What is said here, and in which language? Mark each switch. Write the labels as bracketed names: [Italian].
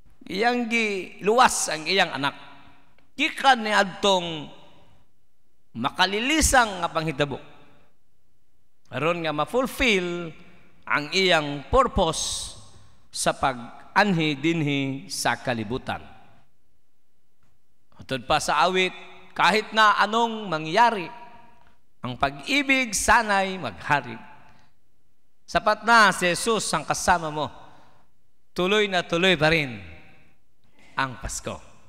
[Cebuano] Iyang giluwas ang iyang anak. Gikan ni adtong makalilisang nga panghitabo. Aron nga ma-fulfill ang iyang purpose sa pag-anhi dinhi sa kalibutan. Atod pa sa awit, [Filipino] kahit na anong mangyari, ang pag-ibig sana'y maghari. Sapat na si Jesus ang kasama mo, tuloy na tuloy pa rin ang Pasko.